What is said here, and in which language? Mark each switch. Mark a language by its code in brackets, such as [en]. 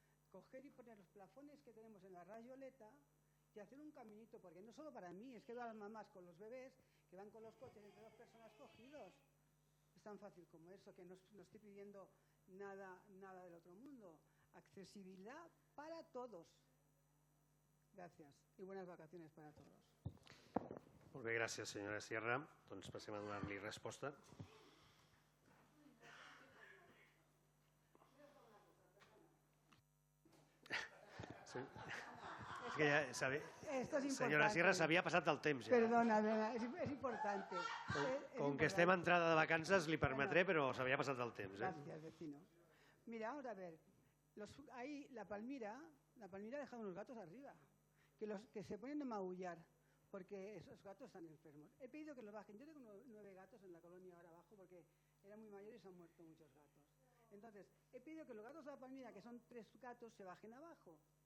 [es] coger y poner los plafones que tenemos en la rayoleta y hacer un caminito, porque no solo para mí, es que las mamás con los bebés que van con los coches entre dos personas cogidos. Es tan fácil como eso, que no estoy pidiendo nada del otro mundo. Accesibilidad para todos. [ca] Gràcies i bones [es] vacaciones para todos. [ca] Molt bé, gràcies, senyora Sierra. Doncs passem a donar-li resposta. Sí. [es] Es que ya [ca] senyora Sierra, s'havia passat del temps. Ja. [es] Perdona, es importante. [ca] Com que estem a entrada de vacances, li permetré, però s'havia passat del temps. [es] Gracias, vecino. Mira, ahora a ver, ahí la Palmira ha dejado unos gatos arriba, que se ponen a maullar, porque esos gatos están enfermos. He pedido que los bajen. Yo tengo 9 gatos en la colonia ahora abajo, porque eran muy mayores y se han muerto muchos gatos. Entonces, he pedido que los gatos de la Palmira, que son 3 gatos, se bajen abajo.